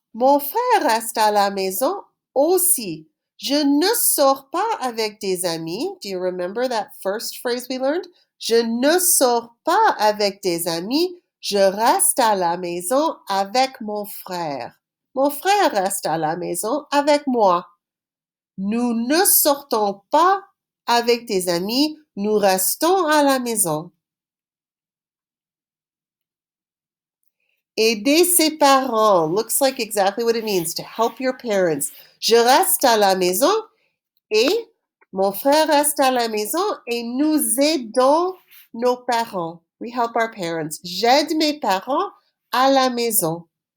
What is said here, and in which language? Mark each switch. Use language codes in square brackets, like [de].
[fr] Mon frère reste à la maison aussi. Je ne sors pas avec des amis. [en] Do you remember that first phrase we learned? [fr] Je ne sors pas avec des amis. Je reste à la maison avec mon frère. Mon frère reste à la maison avec moi. Nous ne sortons pas avec des amis. Nous restons à la maison. Aider ses parents [en] looks like exactly what it means, to help your parents. [fr] Je reste à la maison et mon frère reste à la maison et nous aidons nos parents. [en] We help our parents. [fr] J'aide mes parents à la maison.